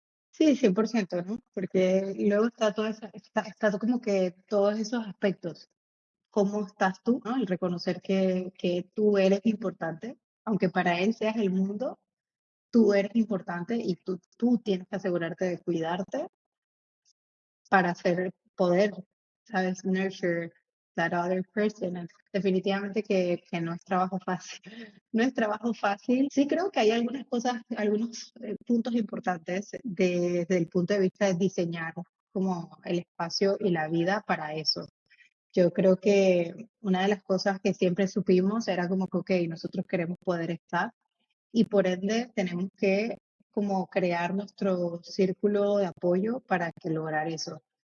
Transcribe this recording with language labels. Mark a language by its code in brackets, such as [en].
[es] Sí, 100%, ¿no? Porque luego está está como que todos esos aspectos. ¿Cómo estás tú, no? El reconocer que tú eres importante, aunque para él seas el mundo, tú eres importante y tú tienes que asegurarte de cuidarte para hacer poder, ¿sabes? [en] Nurture that other person. [es] Definitivamente que no es trabajo fácil. No es trabajo fácil. Sí creo que hay algunas cosas, algunos puntos importantes desde el punto de vista de diseñar como el espacio y la vida para eso. Yo creo que una de las cosas que siempre supimos era como que, ok, nosotros queremos poder estar y por ende tenemos que como crear nuestro círculo de apoyo para que lograr eso.